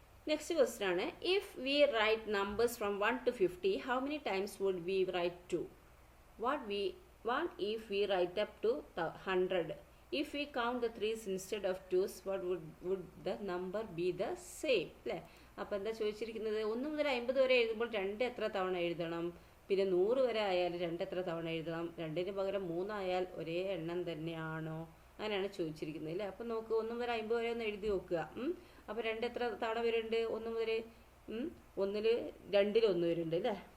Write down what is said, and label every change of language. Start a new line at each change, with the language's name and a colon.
English: Next question ആണ്, if we write numbers from 1 to 50, how many times would we write 2? What if we write up to 100? If we count the 3's instead of 2's, what would the number be the same?
Malayalam: അല്ലേ. അപ്പോൾ എന്താ ചോദിച്ചിരിക്കുന്നത്? 1 മുതൽ 50 വരെ എഴുതുമ്പോൾ 2 എത്ര തവണ എഴുതണം? പിന്നെ 100 വരെ ആയാൽ 2 എത്ര തവണ എഴുതണം? 2ന് പകരം 3 ആയാൽ ഒരേ എണ്ണം തന്നെയാണോ? അങ്ങനെയാണ് ചോദിച്ചിരിക്കുന്നത് അല്ലേ. അപ്പോൾ നോക്ക്, 1 മുതൽ 50 വരെ ഒന്ന് എഴുതി നോക്കുക. അപ്പോൾ 2 എത്ര തവണ വരുന്നുണ്ട്? 1 മുതൽ 1ൽ 2ൽ 1 വരുന്നുണ്ട് അല്ലേ.